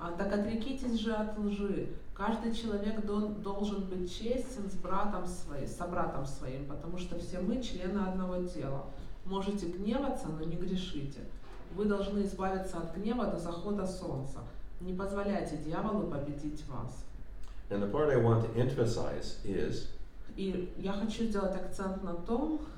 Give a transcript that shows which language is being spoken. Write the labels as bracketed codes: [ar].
[ru] Так отрекитесь же от лжи. Каждый человек должен быть честен с собратом своим, потому что все мы члены одного тела. Можете гневаться, но не грешите. Вы должны избавиться от гнева до захода солнца. Не позволяйте дьяволу победить вас. [en] And the part I want to emphasize is, [ru] И я хочу сделать акцент на том,